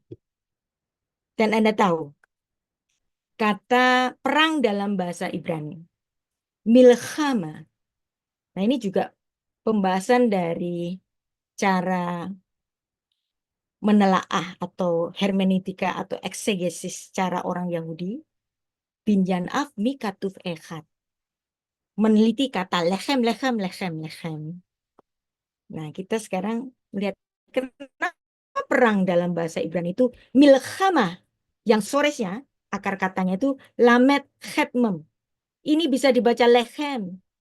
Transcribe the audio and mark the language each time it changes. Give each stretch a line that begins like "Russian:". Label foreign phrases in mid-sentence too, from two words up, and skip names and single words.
Indonesian: Dan Anda tahu, kata perang dalam bahasa Ibrani, milchama. Nah, ini juga pembahasan dari cara menelaah atau hermeneutika atau eksegesis cara orang Yahudi.
Hebrew: בנין אב מכתוב אחד.
Indonesian: Meneliti kata
Hebrew: לחם, לחם, לחם, לחם.
Indonesian: Nah, kita sekarang melihat kenapa perang dalam bahasa Ibrani itu milchama. Yang soresnya, akar katanya itu
Hebrew: למד חית מם.
Indonesian: Ini bisa dibaca lechem.